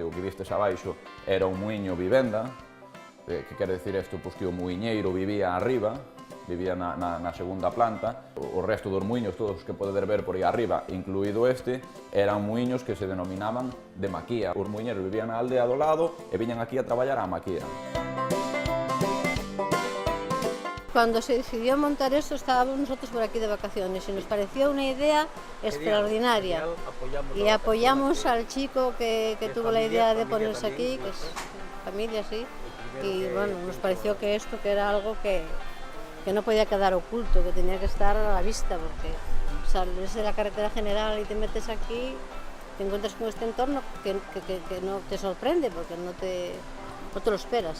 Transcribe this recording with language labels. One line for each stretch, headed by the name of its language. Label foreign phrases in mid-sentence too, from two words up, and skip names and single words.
Galician: O que vistes abaixo era un muiño vivenda, que quere dicir isto, que o muiñeiro vivía arriba, vivía na segunda planta. O resto dos muiños, todos os que podedes ver por aí arriba, incluído este, eran muiños que se denominaban de maquía. Os muiñeros vivían na aldea do lado e viñan aquí a traballar á maquía.
Spanish: Cuando se decidió montar esto, estábamos nosotros por aquí de vacaciones y nos pareció una idea extraordinaria. Y apoyamos al chico que tuvo la idea de ponerse aquí, que es familia, sí. Y bueno, nos pareció que esto que era algo que no podía quedar oculto, que tenía que estar a la vista, porque sales de la carretera general y te metes aquí, te encuentras con este entorno que no te sorprende, porque no te lo esperas.